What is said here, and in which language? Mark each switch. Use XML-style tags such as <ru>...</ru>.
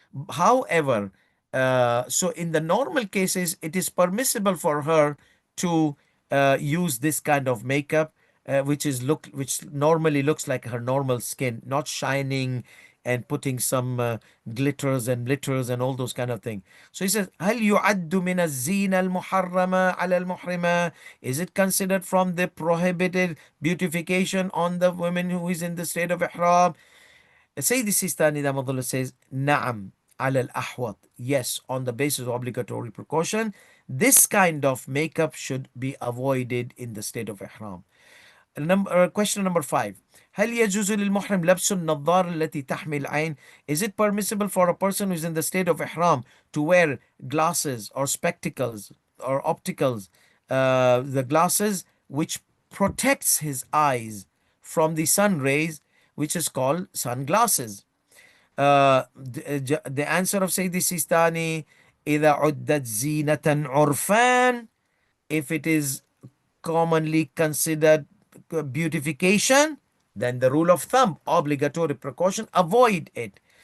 <en>However, so in the normal cases, it is permissible for her to use this kind of makeup, which normally looks like her normal skin, not shining and putting some glitters and glitters and all those kind of things. So he says,</en> <ar>هل يعد من الزينة المحرمة على المحرمة?</ar> <en>Is it considered from the prohibited beautification on the woman who is in the state of ihram? Sayyid Sistani Dz says,</en> <ar>نعم على الأحوط.</ar> <en>Yes, on the basis of obligatory precaution, this kind of makeup should be avoided in the state of ihram. Question number 5.</en> <ar>هل يجوز للمحرم لبس النظارة التي تحمي العين?</ar> <en>Is it permissible for a person who's in the state of ihram to wear glasses or spectacles or opticals, the glasses which protects his eyes from the sun rays, which is called sunglasses? The answer of Sayyidi Sistani,</en> <ar>إذا عدت زينة عرفان,</ar> <en>if it is commonly considered beautification, then the rule of thumb, obligatory precaution, avoid it.</en>